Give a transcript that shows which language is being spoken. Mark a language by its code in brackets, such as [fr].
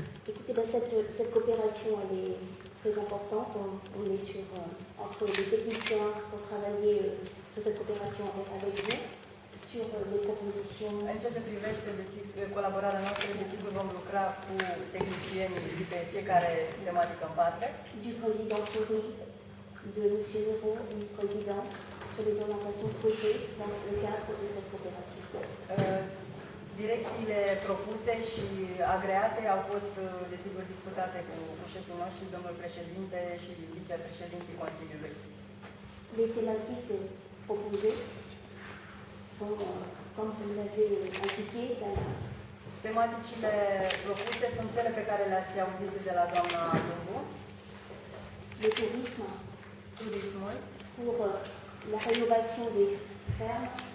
[fr] Écoutez, cette coopération elle est très importante. On est entre les techniciens pour travailler sur cette coopération avec vous, sur les propositions. [ro] În ceea ce privește colaborarea noastră, desigur vom lucra cu tehnicienii pe fiecare tematică în parte. [fr] Du président Souris, de M. Leroux, vice-président, sur les orientations souhaitées dans le cadre de cette coopération. [ro] Direcțiile propuse și agreate au fost, desigur, discutate cu șeful nostru, domnul președinte și vicepreședinții Consiliului. [fr] Les thématiques proposées sont, comme vous l'avez indiqué, [ro] Tematicile propuse sunt cele pe care le-ați auzit de la doamna Lungu. [fr] le tourisme, [ro] Turismul, [fr] pour la rénovation des fermes,